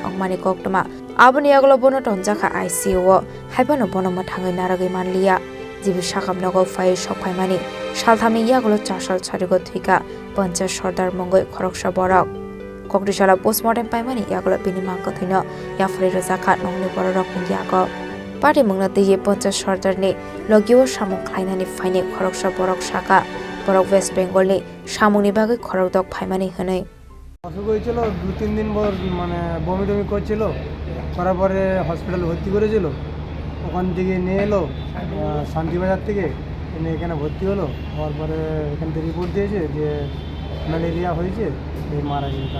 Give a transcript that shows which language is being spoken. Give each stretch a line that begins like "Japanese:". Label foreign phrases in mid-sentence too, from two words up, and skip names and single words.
Kok Borok: ongmani koktoma aboni yagolo bono tonjaka ICU haibano bono mathangai naragoi manliya jibi Sakham Nogo phai sokpaimani salthami yagolo chasal charigo Thwikha pancha sordar mongoi Khoroksa borok kokrisala postmortem paimani yagolo binimang kothaino yafre rojaka nongni borok yago party mungna teye pancha sordar ni logio samung khlainani phaine Khoroksa borok saka borok West Bengal ni samungni bagai Khorokdok phaimani hanai
Bangla: অসুখ হয়েছিল 2-3 দিন পর মানে বমি টমি করছিল করার পরে হসপিটালে ভর্তি করেছিল ওখান থেকে নিয়ে এলো শান্তিবাজার থেকে এনে এখানে ভর্তি হলো হওয়ার পরে এখান থেকে রিপোর্ট দিয়েছে যে ম্যালেরিয়া হয়েছে এই মারা গেছে